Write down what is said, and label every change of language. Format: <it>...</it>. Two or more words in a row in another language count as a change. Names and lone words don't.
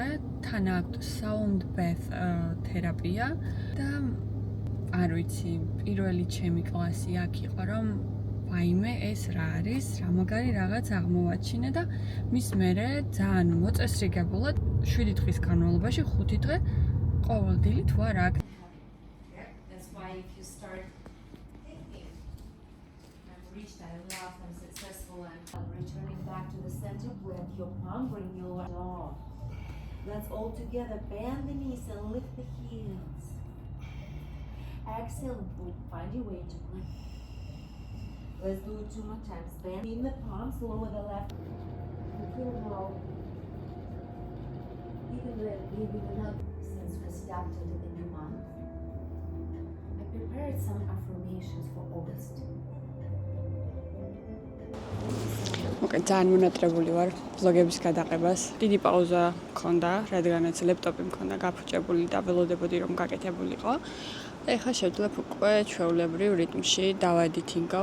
<ka>თან აქვს</ka> <en>sound bath</en> <ka>თერაპია და არ ვიცი პირველი ჩემი კლასი აქ იყო რომ ვაიმე ეს რა არის რა მაგარი რაღაც აღმოვაჩინე და მის მერე ძალიან მოწესრიგებულად 7 დღის განმავლობაში 5 დღე ყოველდღიურად ვარ აქ.</ka> <en>That's why if you start thinking I've reached I love I'm successful and returning back to the center with your palm bring your jaw. Let's all together bend the knees and lift the heels. Exhale and pull, find your way to plank. Let's do it 2 more times. Bend in the palms, lower the left. You feel how even leaving another since we started the new month. I prepared some affirmations for August.</en> <ka>Okay, ძალიან მონატრებული ვარ ვლოგების გადაღებას. დიდი პაუზა მქონდა, რადგანაც ლეპტოპი მქონდა გაფუჭებული და ველოდებოდი რომ გაკეთებულიყო. და ეხლა შევძლებ უკვე ჩვეულებრივ რიტმში დავადითინგო.</ka>